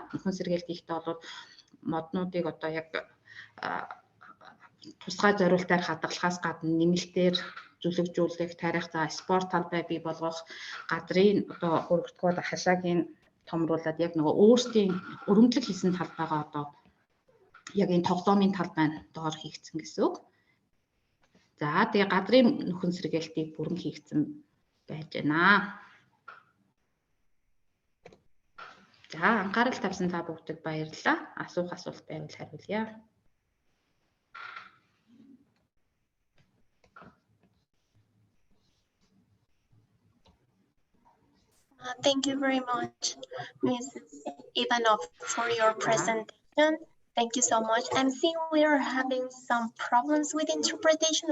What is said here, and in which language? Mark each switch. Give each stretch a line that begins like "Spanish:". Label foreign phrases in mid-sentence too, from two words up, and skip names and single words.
Mongolian: Нөхөн сэргээлт хийхдээ бол моднуудыг одоо яг тусгай зориултаар хадгалахаас гадна нэмэлтээр зүлэгжүүлэх, тарих, за спорт талбай бий болгох, газрын одоо өргөдгөөд хашаагийн томруулаад яг нөгөө өөрсдийн өргөмжлөг хийсэн талбайгаа одоо яг энэ тоглоомын талбай доор хийгдсэн гэсэн үг. За тэгээ газрын нөхөн сэргээлтийг бүрэн хийгдсэн байж байна. За анхаарал тавьсан та бүгдэд баярлалаа. Асуух асуулт байвал хариулъя.
English: Thank you very much, Mrs. Ivanov, for your presentation. Thank you so much. I'm seeing we are having some problems with interpretation.